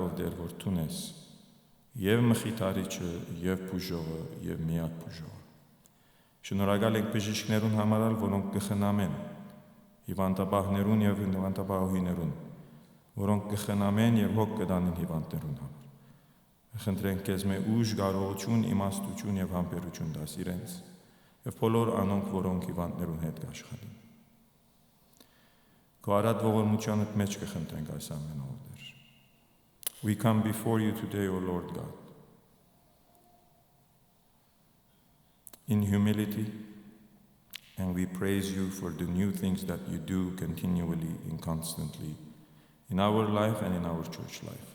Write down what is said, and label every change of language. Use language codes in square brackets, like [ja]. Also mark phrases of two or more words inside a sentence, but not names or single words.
[hy] ով Տեր, որ դու ես եւ մխիթարիչը, եւ բուժողը, եւ միակ բուժողը։ Շնորհակալ ենք բժիշկներուն համար, որոնք կխնամեն հիվանդաբահներուն եւ հիվանդաբահուհիներուն, որոնք կխնամեն եւ հոգ կտանեն հիվանդներուն համար։ Խնդրենք քեզ մե ուժ, կարողություն, իմաստություն եւ համբերություն տաս իրենց եւ բոլոր անոնք, որոնք հիվանդներուն հետ կաշխատեն։ Քո արած ողորմությանդ մեջ կխնդրենք այս ամենը ով Տեր։ [en] We come before you today, O Lord God, in humility, and we praise you for the new things that you do continually and constantly in our life and in our church life.